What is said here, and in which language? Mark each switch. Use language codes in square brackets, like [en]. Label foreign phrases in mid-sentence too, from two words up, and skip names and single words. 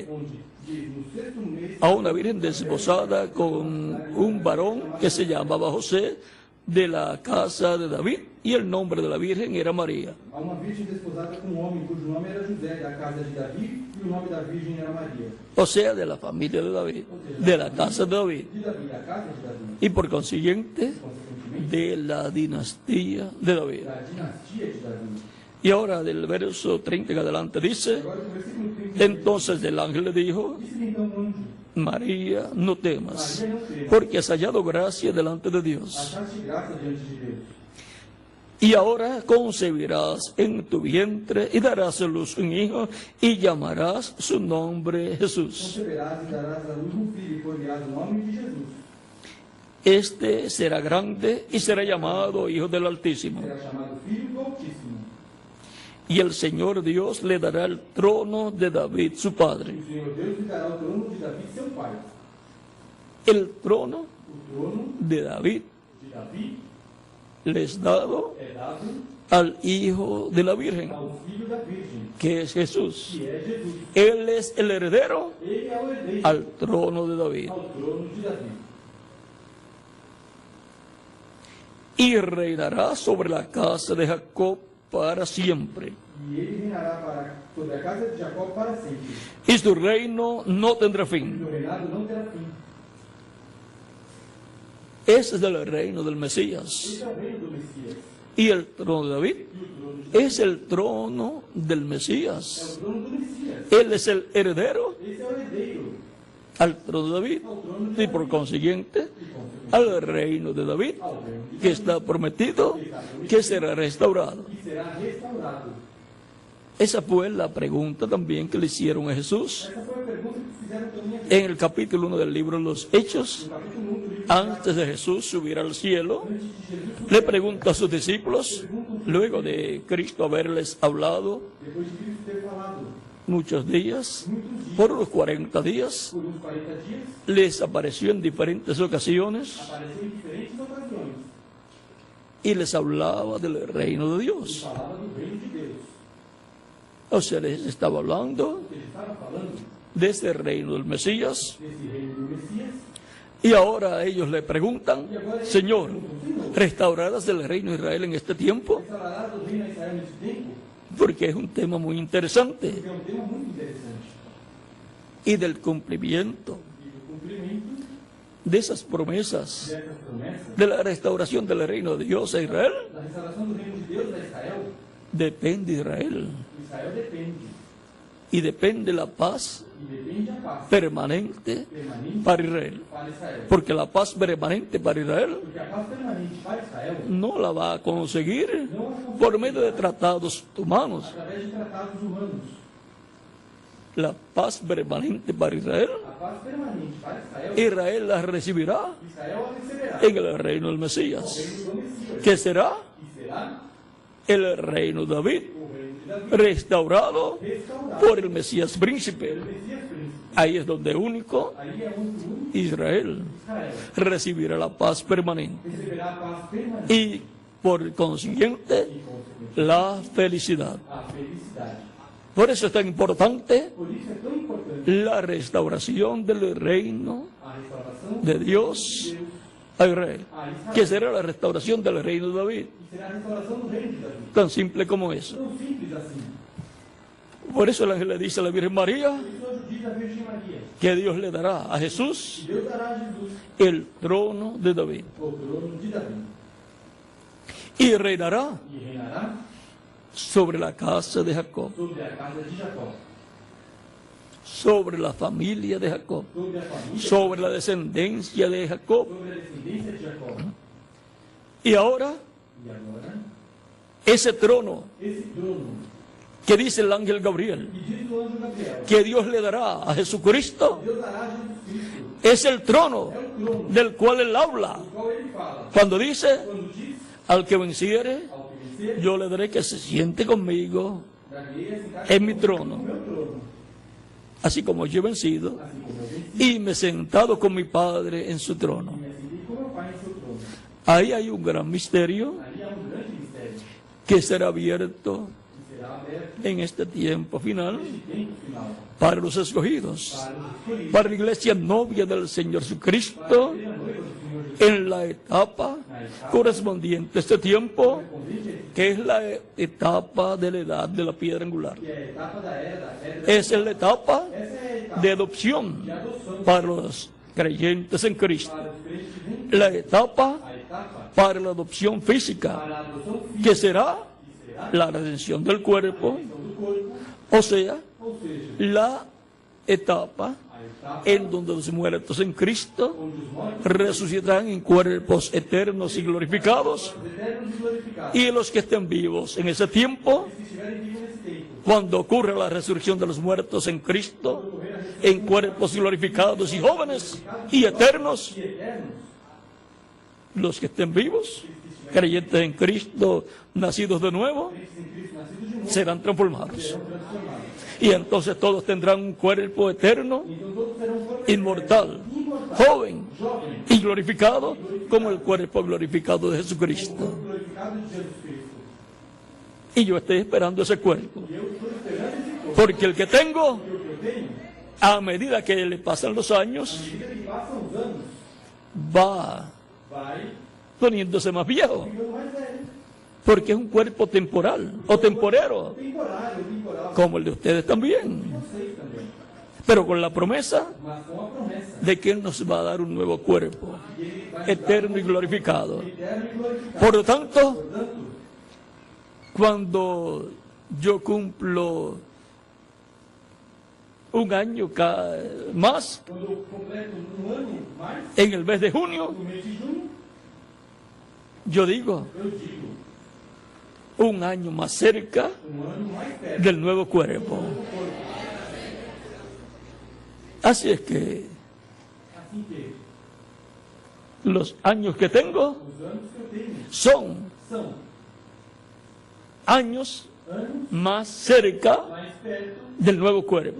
[pt] onde diz, no sexto mês, [es] a una virgen desposada con un varón que se llamaba José, de la casa de David, y el nombre de la virgen era María. [pt] A uma virgem desposada com um homem cujo nome era José, da casa de Davi, e o nome da virgem era Maria. [es] O sea, de la familia de David, de la casa de David, [pt] De Davi, da casa de Davi. [es] y por consiguiente, [pt] Consequentemente, [es] de la dinastía de David. [pt] da dinastia de Davi. [es] Y ahora del verso 30 en adelante dice, [pt] Agora, no versículo 30, [es] entonces el ángel le dijo, [pt] disse-lhe então o anjo: [es] María, no temas, [pt] Maria, não temas, [es] porque has hallado gracia delante de Dios. [pt] achaste graça diante de Deus. [es] Y ahora concebirás en tu vientre y darás a luz un hijo y llamarás su nombre Jesús. [pt] Conceberás e darás a luz um filho, e por-lhe-ás o nome de Jesus. [es] Este será grande y será llamado Hijo del Altísimo. [pt] Será chamado Filho do Altíssimo. [es] Y el Señor Dios le dará el trono de David, su padre. [pt] O Senhor Deus lhe dará o trono de Davi, seu pai. [es] El trono [pt] O trono [es] de David [pt] de Davi [es] le es dado [pt] é dado [es] al Hijo de la Virgen, [pt] ao filho da Virgem, [es] que es Jesús. [pt] que é Jesus. [es] Él es el heredero [pt] Ele é o herdeiro [es] al trono de David. [pt] ao trono de Davi. [es] Y reinará sobre la casa de Jacob para siempre. [pt] E ele reinará sobre a casa de Jacó para sempre. [es] Y su reino no tendrá [pt] E [es] fin. [pt] o reinado não terá fim. [es] Ese es el reino del Mesías. [pt] Esse é o reino do Messias. [es] Y el trono de David [pt] E o trono de [es] es el trono del [pt] é [es] Mesías. [pt] o trono do Messias. [es] Él es el heredero [pt] Esse é o herdeiro [es] al trono de David [pt] ao trono de [es] y por [pt] Davi. [es] consiguiente [pt] E consequentemente [es] al reino de David, [pt] ao reino de [es] que está prometido que será restaurado. [pt] e será restaurado. [es] Esa fue la pregunta también que le hicieron a Jesús [pt] Essa foi a pergunta que fizeram também aqui [es] en el capítulo 1 del libro de los Hechos. [pt] no capítulo 1 do livro de [es] Antes de Jesús subir al cielo, [pt] Antes de Jesus, [es] le pregunta a sus discípulos, luego de Cristo haberles hablado [pt] depois de Cristo ter falado [es] muchos días, [pt] muitos dias, [es] por los 40 días, [pt] por uns 40 dias, [es] les apareció en diferentes ocasiones [pt] apareceu em diferentes ocasiões [es] y les hablaba del reino de [pt] e [es] Dios. [pt] falava do reino de Deus. [es] O sea, les estaba hablando [pt] Ele estava falando [es] de ese reino del Mesías. [pt] desse reino do Messias. [es] Y ahora ellos le preguntan, Señor, ¿restaurarás el reino de Israel en este tiempo? [pt] Restaurarás o reino a Israel nesse tempo? [es] Porque es un tema muy interesante. [pt] Porque é um tema muito interessante. [es] Y del cumplimiento [pt] E do cumprimento [es] de esas promesas [pt] dessas promessas, [es] de la restauración del reino de Dios a Israel, [pt] da restauração do reino de Deus a Israel, [es] depende Israel. [pt] Israel depende. [es] Y depende la paz [pt] E depende a paz [es] permanente [pt] permanente [es] para Israel. [pt] para Israel. [es] Porque la paz permanente para Israel [pt] Porque a paz permanente para Israel [es] no la va a conseguir [pt] não é [es] por medio de tratados humanos. [pt] através de tratados humanos. [es] La paz permanente para Israel, [pt] A paz permanente para Israel, [es] Israel la recibirá [pt] Israel a receberá [es] en el reino del [pt] o [es] Mesías, [pt] reino do Messias. [es] que será [pt] E será [es] el reino de David, [pt] o reino de Davi [es] restaurado [pt] restaurado [es] por el Mesías príncipe. [pt] pelo Messias príncipe. [es] Ahí es donde único [pt] Aí é onde o único [es] Israel [pt] Israel [es] recibirá la paz permanente [pt] receberá a paz permanente [es] y por consiguiente [pt] e, consequentemente, [es] la felicidad. [pt] a felicidade. [es] Por eso es tan importante [pt] Por isso é tão importante [es] la restauración del reino [pt] a restauração [es] de Dios [pt] de Deus [es] a Israel, [pt] a Israel. [es] que será la restauración del reino de David, [pt] E será a restauração do reino de Davi. [es] tan simple como eso. [pt] Tão simples assim. [es] Por eso el ángel le dice a la Virgen María [pt] Por isso hoje diz a Virgem Maria, [es] que Dios le dará a Jesús [pt] que Deus dará a Jesus [es] el trono de David [pt] o trono de Davi [es] y reinará [pt] e reinará [es] sobre la casa de Jacob, [pt] sobre a casa de Jacó, [es] sobre la familia de Jacob, [pt] sobre a família, [es] sobre la descendencia de Jacob. [pt] sobre a descendência de Jacó. [es] Y ahora [pt] E agora, [es] ese trono [pt] esse trono, [es] que dice el ángel Gabriel [pt] que diz o anjo Gabriel, [es] que Dios le dará a Jesucristo, [pt] Deus dará a Jesus Cristo, [es] es el trono [pt] é o trono [es] del cual él habla [pt] do qual ele fala. [es] cuando dice, [pt] Quando diz [es] al que venciere, [pt] ao que vencer, [es] yo le daré que se siente conmigo [pt] darei a sentar [es] en mi trono, [pt] no meu trono, [es] así como yo he vencido [pt] assim como eu venci, [es] y me he sentado con mi Padre en su trono. [pt] e me assentei com meu Pai em seu trono. [es] Ahí hay un gran misterio [pt] Ali há grande mistério, [es] que será abierto [pt] que será aberto [es] en este tiempo final [pt] neste tempo final [es] para los escogidos, [pt] para os escolhidos, [es] para la iglesia novia del Señor [pt] para [es] Jesucristo, [pt] a noiva do Senhor Jesus [es] en la etapa correspondiente a este tiempo, que es la etapa de la edad de la piedra angular. [pt] que é a etapa da era [es] Esa es la etapa [pt] essa é a etapa [es] de adopción [pt] de adoção [es] para los creyentes en Cristo. [pt] para os crentes em [es] La etapa [pt] a etapa [es] para la adopción física, [pt] para a adoção física, [es] que será [pt] que será [es] la redención del cuerpo, [pt] do corpo, [es] o sea, [pt] ou seja, [es] la etapa [pt] a etapa [es] en donde los muertos en Cristo [pt] onde os mortos [es] resucitarán en cuerpos eternos y glorificados, [pt] são eternos e glorificados. [es] y los que estén vivos en ese tiempo, [pt] Os que estiverem vivos nesse tempo, [es] cuando ocurra la resurrección de los muertos en Cristo, en cuerpos glorificados y jóvenes y eternos, [pt] e eternos, [es] los que estén vivos, creyentes en Cristo, nacidos de nuevo, [pt] crentes em Cristo, nascidos de novo, [es] serán transformados. [pt] serão transformados. [es] Y entonces todos tendrán un cuerpo eterno, [pt] Então todos serão corpos [es] inmortal, [pt] imortais, [es] joven [pt] jovens, [es] y glorificado, como el cuerpo glorificado de Jesucristo. [pt] glorificados de Jesus Cristo. [es] Y yo estoy esperando esse cuerpo, [pt] E eu estou esperando esse corpo, [es] porque el que tengo, [pt] porque o que eu tenho, [es] a medida que le pasan los [pt] à [es] años, [pt] medida que passam os anos, [es] va [pt] vai [es] poniéndose más viejo, [pt] ficando mais velho. [es] porque es un cuerpo temporal o temporero, [pt] Temporal, [es] como el de ustedes también, [pt] vocês também. [es] pero con la promesa [pt] Mas com a promessa [es] de que Él nos va a dar un nuevo cuerpo, [pt] que ele vai [es] eterno y glorificado. [pt] eterno e glorificado. [es] Por lo tanto, [pt] Portanto, [es] cuando yo cumplo un año más, [pt] quando eu completo ano mais, [es] en el mes de junio, [pt] no mês de junho, [es] yo digo, [pt] eu digo, [es] un año más cerca [pt] ano mais perto [es] del nuevo cuerpo. [pt] do corpo. [es] Así es que [pt] Assim que [es] los años que tengo [pt] os anos que eu tenho [es] son [pt] são [es] años [pt] anos [es] más cerca [pt] mais perto [es] del nuevo cuerpo.